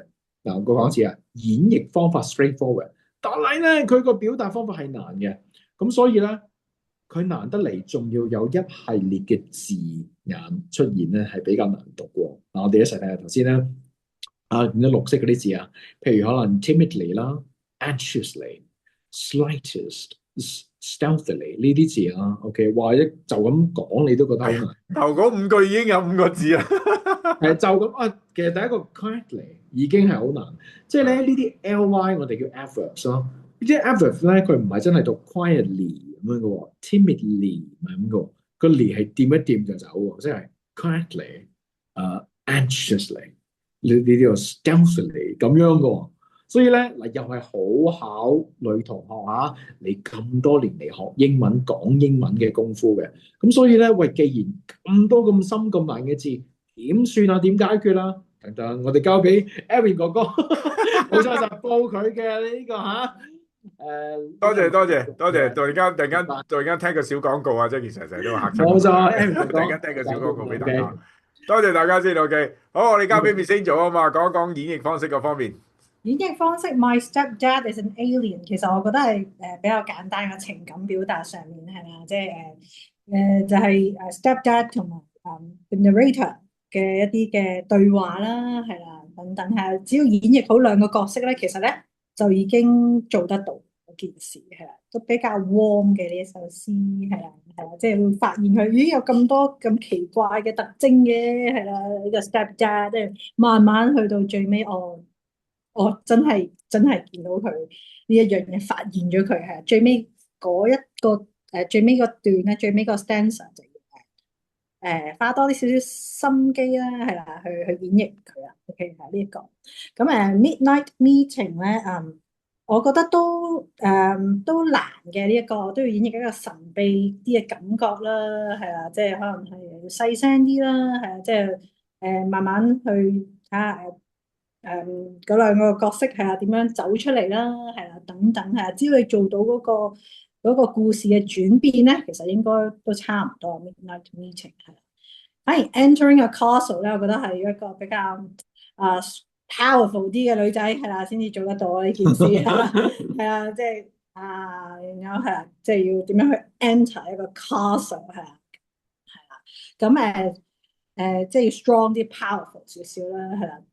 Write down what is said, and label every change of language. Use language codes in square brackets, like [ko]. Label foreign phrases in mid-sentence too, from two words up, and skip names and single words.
[yue] 嗱，我講一次啊，演繹方法 straightforward，但係咧佢個表達方法係難嘅，咁所以咧佢難得嚟，仲要有一系列嘅字眼出現咧，係比較難讀喎。嗱，我哋一齊睇下頭先咧。變咗綠色嗰啲字啊，譬如可能 timidly 啦、 [en] anxiously、slightest、stealthily [yue] 呢啲字啊，OK，或者就咁講你都覺得好難。頭嗰五句已經有5個字啦。係就咁其實第一個 quietly 已經係好難，即係咧呢啲 ly 我哋叫 adverbs 咯，呢啲 adverbs 咧佢唔係真係讀 quietly 咁樣嘅喎，timidly 唔係咁嘅喎，個 ly 係掂一掂就走喎，即係 [en] quietly、anxiously。 [yue] 呢個 stealthily 咁樣嘅喎。所以咧嗱，又係好考女同學啊！你咁多年嚟學英文、講英文嘅功夫嘅，咁所以咧，喂，既然咁多咁深咁難嘅字，點算啊？點解決啊？等等，我哋交俾 Aaron 哥哥，冇錯就報佢嘅呢個多謝多謝多謝，突然間聽個小廣告啊，即係成日都嚇親我。冇錯，Aaron 哥哥，突然間聽個小廣告俾大家，多謝大家先 OK。好，我哋交俾 Miss Angel 啊嘛，講一講演繹方式嗰方面。演繹方式 ，My stepdad is an alien。其實我覺得係比較簡單嘅情感表達上面係啦，即係就係stepdad 同埋 [en] the narrator [yue] 嘅一啲嘅對話啦，係啦，等等係，只要演繹好兩個角色咧，其實咧就已經做得到嗰件事係啦，都比較 warm 嘅呢一首詩係啦，即係會發現佢咦有咁多咁奇怪嘅特徵嘅係啦，呢個 stepdad 即係慢慢去到最尾我真係見到佢呢一樣嘢，發現咗佢係最尾嗰一個最尾個段咧，最尾個 stanza 就要花多啲少少心機啦，係啦，去演繹佢啦。OK 係呢一個咁 midnight meeting 咧，我覺得都難嘅呢一個，都要演繹一個神秘啲嘅感覺啦，係啦，即係可能係要細聲啲啦，係啊，即係慢慢去睇下嗰兩個角色係啊點樣走出嚟啦，係啦等等係啊，只要你做到嗰個故事嘅轉變咧，其實應該都差唔多。Midnight meeting 係，反而 entering a castle 咧，我覺得係一個比較 powerful 啲嘅女仔係啦，先至做得到呢件事係啦，係啊，即係然後係啦，即係要點樣去 enter 一個 castle 係啦，咁即係要 strong 啲 powerful 少少啦，係啦。